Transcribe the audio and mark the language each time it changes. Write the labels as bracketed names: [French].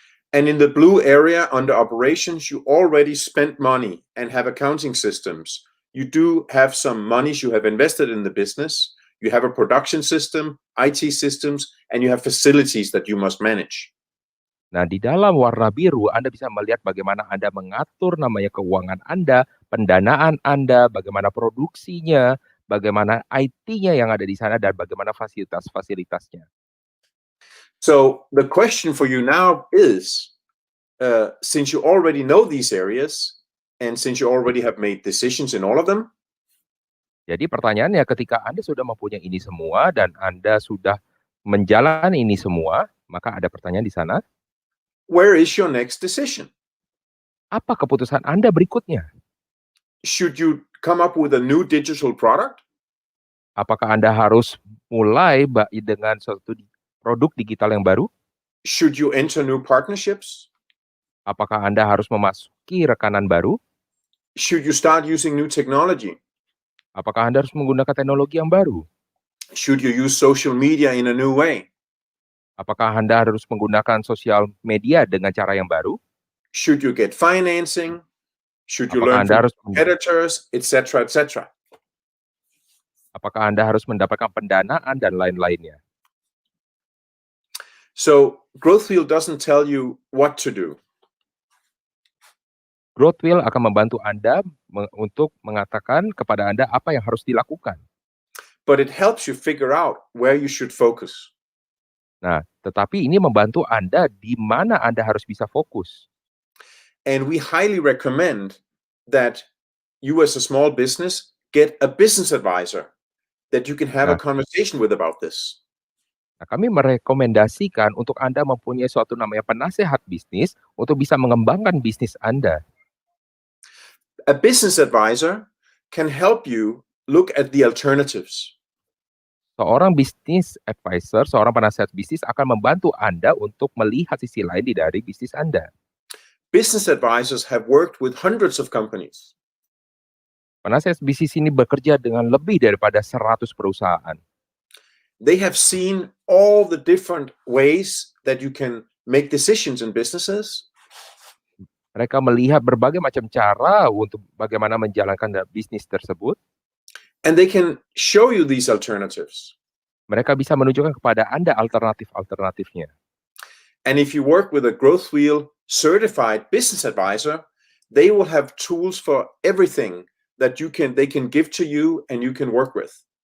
[English] And in the blue area, under operations, you already spent money and have accounting systems. You do have some monies you have invested in the business. You have a production system, IT systems, and you have facilities that you must manage. [Indonesian] Nah, di dalam warna biru, Anda bisa melihat bagaimana Anda mengatur namanya keuangan Anda, pendanaan Anda, bagaimana produksinya, bagaimana IT-nya yang ada di sana, dan bagaimana fasilitas-fasilitasnya. [English] So the question for you now is, since you already know these areas, and since you already have made decisions in all of them, [Indonesian] jadi pertanyaannya ketika Anda sudah mempunyai ini semua dan Anda sudah menjalani ini semua, maka ada pertanyaan di sana. [English] Where is your next decision? [Indonesian] Apa keputusan Anda berikutnya? [English] Should you come up with a new digital product? [Indonesian] Apakah Anda harus mulai dengan suatu produk digital yang baru? [English] Should you enter new partnerships? [Indonesian] Apakah Anda harus memasuki rekanan baru? [English] Should you start using new technology? [Indonesian] Apakah Anda harus menggunakan teknologi yang baru? [English] Should you use social media in a new way? [Indonesian] Apakah Anda harus menggunakan sosial media dengan cara yang baru? [English] Should you get financing? Should you learn from competitors, etc., etc.? [Indonesian] Apakah Anda harus mendapatkan pendanaan dan lain-lainnya? [English] So, GrowthWheel doesn't tell you what to do. [Indonesian] GrowthWheel akan membantu Anda untuk mengatakan kepada Anda apa yang harus dilakukan. [English] But it helps you figure out where you should focus. [Indonesian] Nah, tetapi ini membantu Anda di mana Anda harus bisa fokus. [English] And we highly recommend that you as a small business get a business advisor that you can have a conversation with about this. [Indonesian] Nah, kami merekomendasikan untuk Anda mempunyai suatu namanya penasehat bisnis untuk bisa mengembangkan bisnis Anda. [English] A business advisor can help you look at the alternatives. [Indonesian] Seorang business advisor, seorang penasehat bisnis akan membantu Anda untuk melihat sisi lain dari bisnis Anda. [English] Business advisors have worked with hundreds of companies. [Indonesian] Penasehat bisnis ini bekerja dengan lebih daripada 100 perusahaan. [English] They have seen all the different ways that you can make decisions in businesses. [Indonesian] Mereka melihat berbagai macam cara untuk bagaimana menjalankan bisnis tersebut. [English] And they can show you these alternatives. [Indonesian] Mereka bisa menunjukkan kepada Anda alternatif-alternatifnya. [English] And if you work with a GrowthWheel certified business advisor, they will have tools for everything that they can give to you and you can work with.